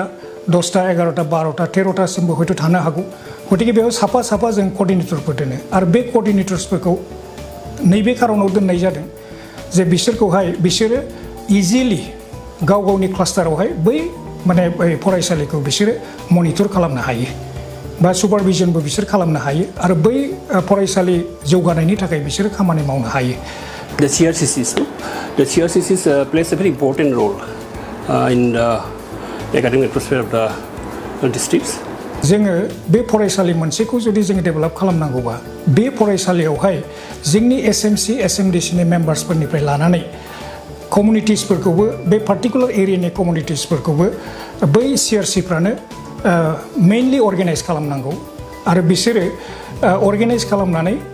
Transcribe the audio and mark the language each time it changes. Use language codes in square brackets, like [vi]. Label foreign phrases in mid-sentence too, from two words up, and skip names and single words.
[brx] 10टा 11टा 12टा 13टासिमबो हयथ' थानो हागौ गतिके बेयाव साफा साफा जों कोअर्डिनेटरफोर दोनो आरो बे कोअर्डिनेटर्सफोरखौ नैबे खारनाव दोननाय जादों जे बिसोरो इजिलि गाव गावनि क्लास्टारावहाय बै माने फरायसालिखौ बिसोरो मनिटर खालामनो हायो बा सुपारभिजनबो बिसोर खालामनो हायो आरो बै फरायसालि जौगानायनि थाखाय बिसोरो खामानि मावनो हायो [en] The CRCCs plays a very important role in the academic atmosphere of the districts [brx] जोङो बे फरायसालि मोनसेखौ जुदि जोङो डेभेलप खालामनांगौबा बे फरायसालियावहाय जोंनि SMC SMDC नि मेम्बार्सफोरनिफ्राय लानानै कम्युनिटिसफोरखौबो बे पार्टिकुलार एरियानि कम्युनिटिसफोरखौबो बै CRCफ्रानो [en] mainly organise [brx] खालामनांगौ आरो बिसोरो अर्गानाइज खालामनानै